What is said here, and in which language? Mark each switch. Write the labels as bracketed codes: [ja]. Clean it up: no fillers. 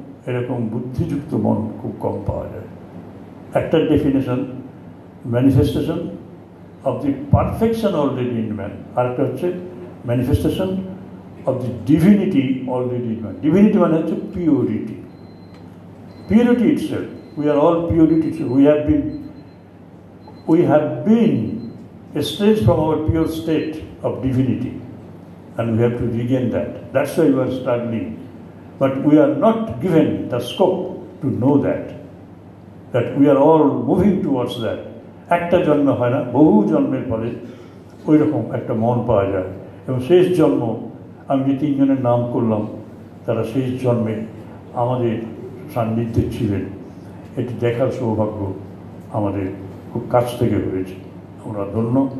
[bn] এরকম বুদ্ধিযুক্ত মন খুব কম পাওয়া যায়। একটা [en] definition manifestation of the perfection already in man, [bn] আরেকটা হচ্ছে [en] Manifestation of the divinity already in man. [bn] Divinity মানে হচ্ছে purity, [en] Purity itself. We are all purity itself. We have been estranged from our pure state of divinity, and we have to regain that. That's why we are struggling. But we are not given the scope to know that we are all moving towards that. [bn] একটা জন্ম হয় না, বহু জন্মের ফলে ওই রকম একটা মন পাওয়া যায়। এবং শেষ জন্ম, আমি যে তিনজনের নাম করলাম, তারা শেষ জন্মে আমাদের সান্নিধ্যে ছিলেন। এটি দেখার সৌভাগ্য আমাদের খুব কাছ থেকে হয়েছে, আমরা ধন্য।